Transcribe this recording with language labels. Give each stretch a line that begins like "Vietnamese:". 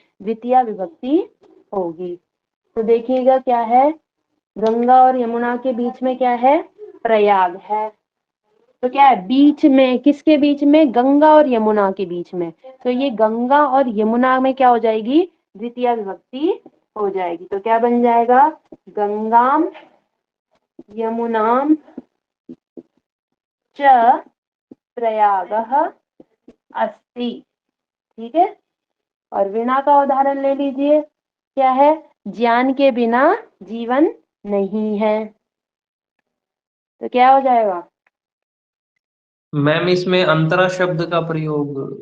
Hindi: द्वितीया विभक्ति होगी। तो देखिएगा क्या है, गंगा और यमुना के बीच में क्या है? प्रयाग है। तो क्या है? बीच में, किसके बीच में? गंगा और यमुना के बीच में। तो ये गंगा और यमुना में क्या हो जाएगी? द्वितीया विभक्ति हो जाएगी। तो क्या बन जाएगा?
Sanskrit: गंगाम यमुनाम च प्रयागः अस्ति।
Hindi: ठीक है, और बिना का उदाहरण ले लीजिए, क्या है? ज्ञान के बिना जीवन नहीं है। तो क्या हो जाएगा? मैम इसमें अंतरा शब्द का प्रयोग।